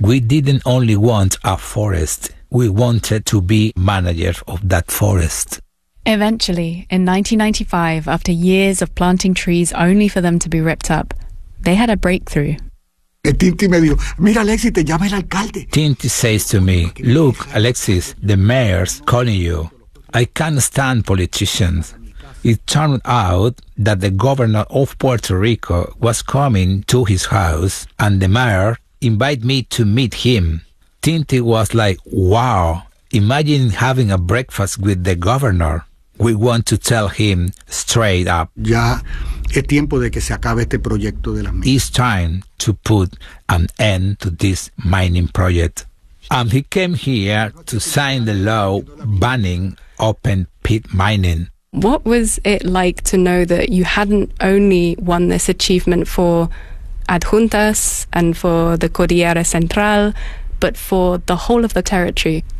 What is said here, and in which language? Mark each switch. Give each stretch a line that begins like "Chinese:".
English: We didn't only want a forest, we wanted to be manager of that forest. Eventually, in 1995, after years of planting trees only for them to be ripped up, they had a breakthrough.
Spanish: Tinti me dijo, mira Alexis, te llama el alcalde.
English: Tinti says to me, look Alexis, the mayor's calling you. I can't stand politicians. It turned out that the governor of Puerto Rico was coming to his house and the mayor invited me to meet him. Tinti was like, wow, imagine having a breakfast with the governor. We want to tell him straight up.
Spanish: Ya es tiempo de que se acabe este proyecto de las minas.
English: It's time to put an end to this mining project. And he came here to sign the law banning open pit mining. What was it like to know that you hadn't only won this achievement for Adjuntas and for the Cordillera Central, but for the whole of the territory?